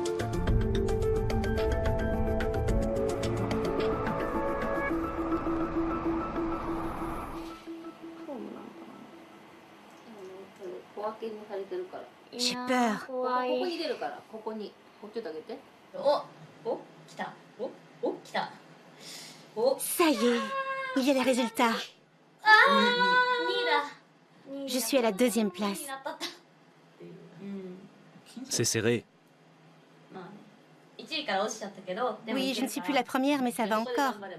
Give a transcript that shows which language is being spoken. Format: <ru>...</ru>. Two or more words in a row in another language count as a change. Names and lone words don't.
<ja>小分けにされてるから。</ja> <fr>J'ai peur.</fr> <ja>ここに出るからここに。</ja> <fr>Ça y est, il y a les résultats. Je suis à la 2e place. C'est serré. Oui, je ne suis plus la première, mais ça va encore.</fr>